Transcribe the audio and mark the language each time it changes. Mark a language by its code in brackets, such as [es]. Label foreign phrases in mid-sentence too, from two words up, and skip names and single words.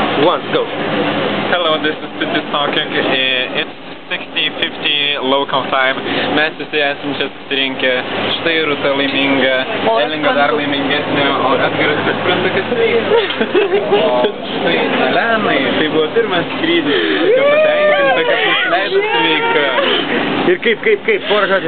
[en] 1, go. Hello, this is Titis talking. It's 60-50 local time. [lt] Mes visi esam čia susirinkę. Štai Rūta laiminga, Elinga dar laimingesnė, o Edgaras supranta, kas veikia. O štai Elenai, tai buvo pirmas skrydis, viską patenkinta, kad nusileidusi veika. Ir kaip, porą žodžių.